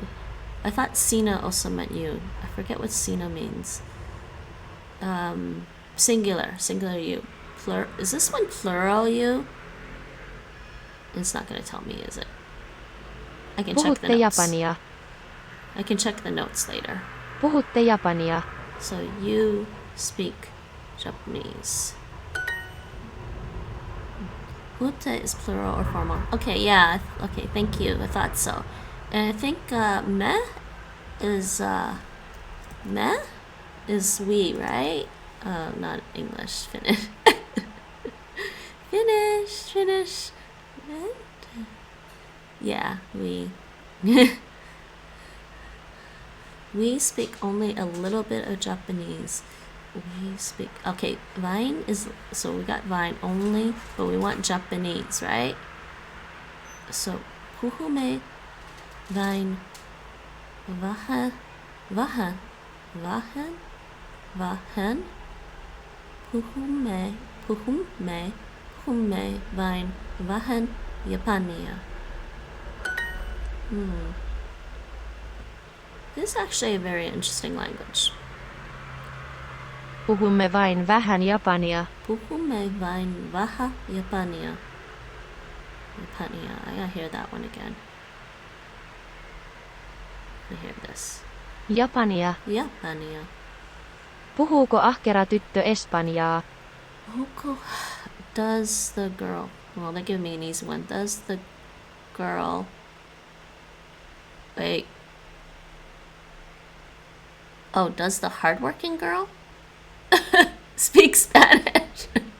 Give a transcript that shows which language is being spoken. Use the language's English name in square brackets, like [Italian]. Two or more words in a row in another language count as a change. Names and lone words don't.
[English] I thought Sina also meant you. I forget what Sina means. Singular you. Is this one plural you? It's not gonna tell me, is it? I can check the [Finnish] Puhutte [English] notes. [Finnish] japania. [English] I can check the notes later. [Finnish] Puhutte japania. [English] So you speak Japanese. Puhutte is plural or formal. Okay, yeah. Okay, thank you. I thought so. And I think me is we, right? Not English. Finnish. Finnish. Yeah, we. We speak only a little bit of Japanese. We speak. Okay, Vine is. So we got Vine only, but we want Japanese, right? So, [Finnish] puhume Vine vahen puhume Vine vahen Japania. [English] This is actually a very interesting language. [Finnish] Puhumme vain vähän japania. Puhume vain vähän Japania. [English] I gotta hear that one again. I hear this. [Finnish] Japania. Puhuuko ahkera tyttö espanjaa? [English] Does the girl... Well, they give me an easy one. Does the girl... Wait. Oh, does the hardworking girl speak Spanish?